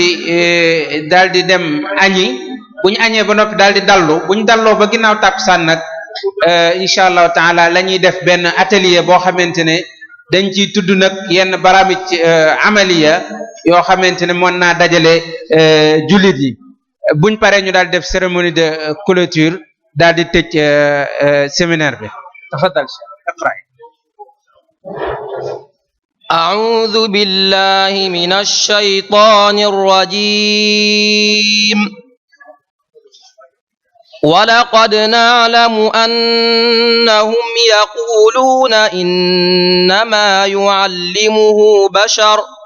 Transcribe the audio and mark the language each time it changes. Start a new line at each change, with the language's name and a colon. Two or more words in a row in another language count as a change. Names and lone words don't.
Wolof: daal di dem añi buñ añee ba noppi daal di dallu buñ dalloo ba ginnaaw tàkkusaan nag
Arabic: إن شاء الله تعالى
Wolof: la ñuy def benn atelier boo xamante ne dañ ciy tudd nag yenn
Arabic: برامج عملية
Wolof: yoo xamante ne mën naa dajale jullit yi buñ paree ñu daal di def
French: cérémonie de clôture
Wolof: daal di tëj séminaire bi
Arabic: تفضل اقرأ. أعوذ بالله من الشيطان الرجيم ولقد نعلم أنهم يقولون إنما يعلمه بشر